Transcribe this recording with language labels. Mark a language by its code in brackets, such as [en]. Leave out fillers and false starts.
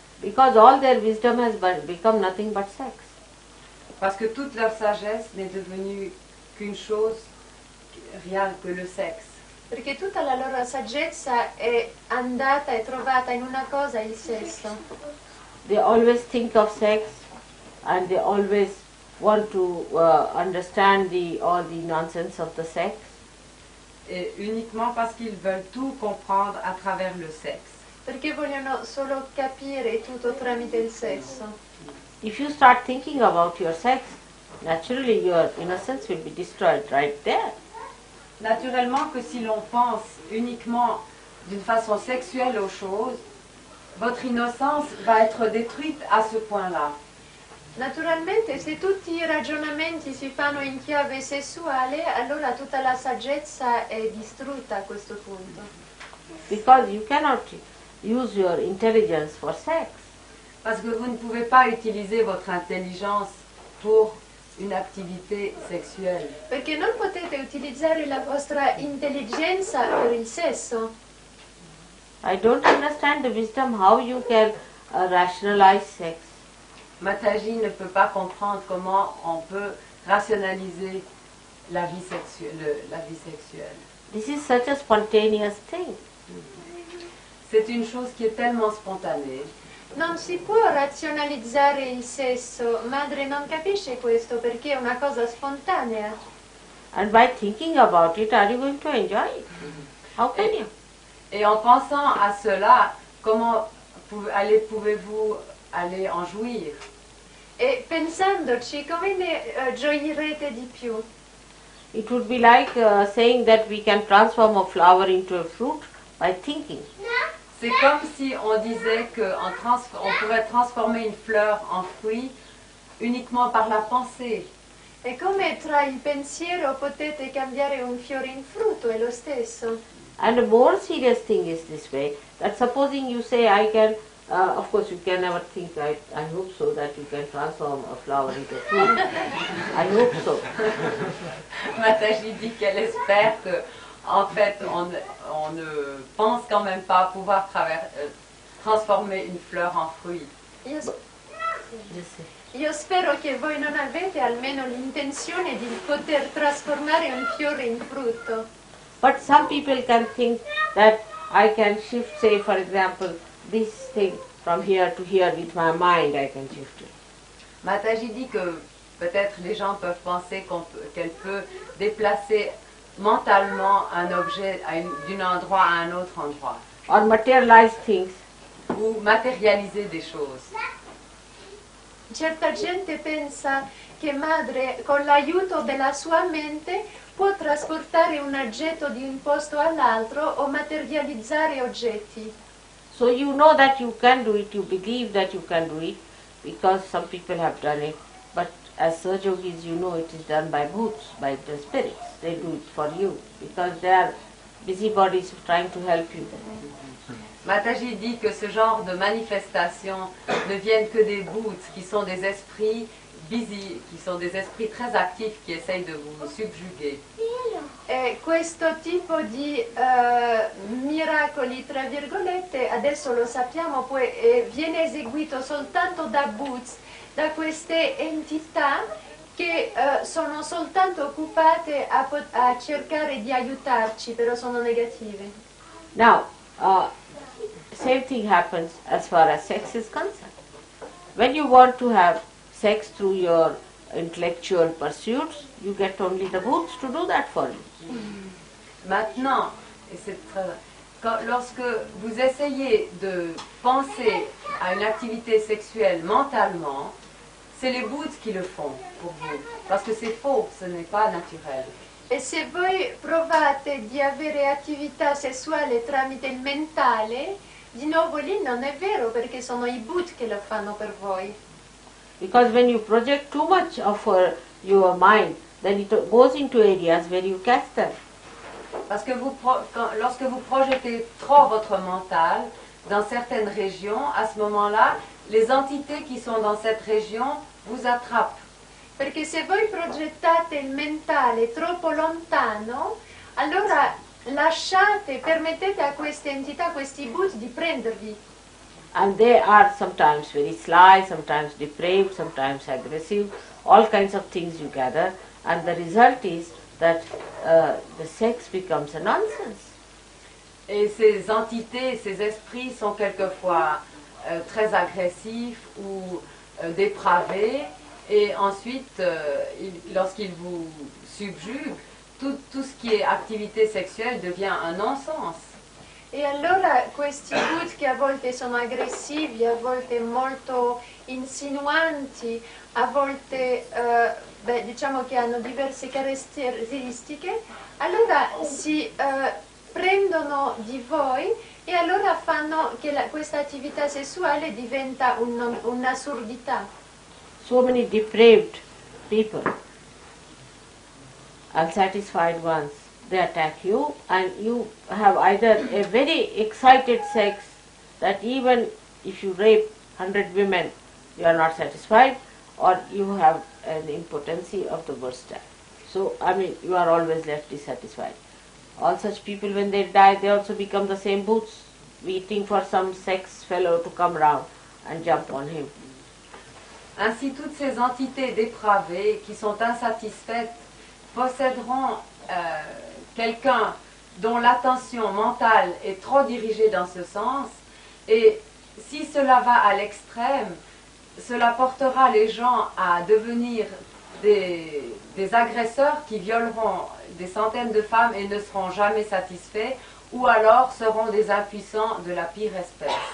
[en] Because all their wisdom has become nothing but sex. [fr] Parce que toute leur sagesse n'est devenue qu'une chose, rien que le sexe. [it] Perché tutta la loro saggezza è andata e trovata in una cosa, il sesso. [en] They always think of sex and they always want to understand all the nonsense of the sex. [fr] Et uniquement parce qu'ils veulent tout comprendre à travers le sexe. [it] Perché vogliono solo capire tutto tramite il sesso. [en] If you start thinking about your sex, naturally your innocence will be destroyed right there. [fr] Naturellement que si l'on pense uniquement d'une façon sexuelle aux choses, votre innocence va être détruite à ce point-là. [it] Naturalmente, se tutti i ragionamenti si fanno in chiave sessuale, allora tutta la saggezza è distrutta a questo punto. [en] Because you cannot use your intelligence for sex. [fr] Parce que vous ne pouvez pas utiliser votre intelligence pour une activité sexuelle. [it] Perché non potete utilizzare la vostra intelligenza per il sesso. [en] I don't understand the wisdom how you can rationalize sex. [fr] Mataji ne peut pas comprendre comment on peut rationaliser la vie sexuelle. [en] This is such a spontaneous thing. [fr] C'est une chose qui est tellement spontanée. [it] Non si può razionalizzare il sesso, madre non capisce questo perché è una cosa spontanea. [en] And by thinking about it, are you going to enjoy it? How can you? [fr] Et en pensant à cela, comment pouvez-vous aller en jouir? [it] E pensandoci, come ne gioirete di più? [en] It would be like saying that we can transform a flower into a fruit by thinking. [fr] C'est comme si on disait qu'on pourrait transformer une fleur en fruit uniquement par la pensée. [it] È come tra il pensiero potete cambiare un fiore in frutto, è lo stesso. [en] And a more serious thing is this way, that supposing you say I can, of course you can never think, I hope so, that you can transform a flower into a fruit. I hope so. [fr] Mataji dit qu'elle espère que, en fait, on ne pense quand même pas pouvoir transformer une fleur en fruit. [it] Io spero che voi non avete almeno l'intenzione di poter trasformare un fiore in frutto. [en] But some people can think that I can shift, say for example, this thing from here to here with my mind, I can shift it. [fr] Mataji dit que peut-être les gens peuvent penser qu'elle peut déplacer mentalement un objet d'un endroit à un autre endroit. [en] Or materialize things. [fr] Ou matérialiser des choses. [it] Certa gente pensa che madre con l'aiuto della sua mente può trasportare un oggetto di un posto all'altro o materializzare oggetti. [en] So you know that you can do it, you believe that you can do it, because some people have done it. But as Sahaja Yogis, you know it is done by bhoots, by the spirits. They do it for you, because they are busybodies trying to help you. [fr] Mataji dit que ce genre de manifestations ne viennent que des bhoots, qui sont des esprits busy, qui sont des esprits très actifs qui essayent de vous subjuguer. [it] E questo tipo di miracoli, tra virgolette, adesso lo sappiamo, viene eseguito soltanto da bhoots, da queste entità che sono soltanto occupate a cercare di aiutarci, però sono negative. [en] Now, same thing happens as far as sex is concerned. When you want to have sex through your intellectual pursuits, you get only the bhoots to do that for you. [fr] Maintenant, et c'est très, lorsque vous essayez de penser à une activité sexuelle mentalement, c'est les bouddhas qui le font pour vous, parce que c'est faux, ce n'est pas naturel. [it] E se voi provate di avere attività sessuale tramite il mentale, di nuovo lì non è vero perché sono i Buddha che lo fanno per voi. [en] Because when you project too much of your mind, then it goes into areas where you catch them. [fr] Parce que lorsque vous projetez trop votre mental dans certaines régions, à ce moment-là, les entités qui sont dans cette région vous attrapent. [it] Perché se voi progettate il mentale troppo lontano, allora permettete a queste entità, questi Buddha, di prendervi. [en] And they are sometimes very sly, sometimes depraved, sometimes aggressive, all kinds of things you gather, and the result is that the sex becomes a nonsense. [fr] Et ces entités, ces esprits sont quelquefois très agressifs ou dépravés, et ensuite, lorsqu'ils vous subjuguent, tout ce qui est activité sexuelle devient un non-sens. [it] E allora questi Buddha che a volte sono aggressivi, a volte molto insinuanti, a volte diciamo che hanno diverse caratteristiche, allora si prendono di voi e allora fanno che questa attività sessuale diventa un'assurdità. [en] So many depraved people, unsatisfied ones, they attack you, and you have either a very excited sex that even if you rape 100 women, you are not satisfied, or you have an impotency of the worst type. So, you are always left dissatisfied. All such people, when they die, they also become the same Bhoots, waiting for some sex fellow to come round and jump on him. [fr] Ainsi, toutes ces entités dépravées qui sont insatisfaites posséderont quelqu'un dont l'attention mentale est trop dirigée dans ce sens, et si cela va à l'extrême, cela portera les gens à devenir des agresseurs qui violeront des centaines de femmes et ne seront jamais satisfaits, ou alors seront des impuissants de la pire espèce.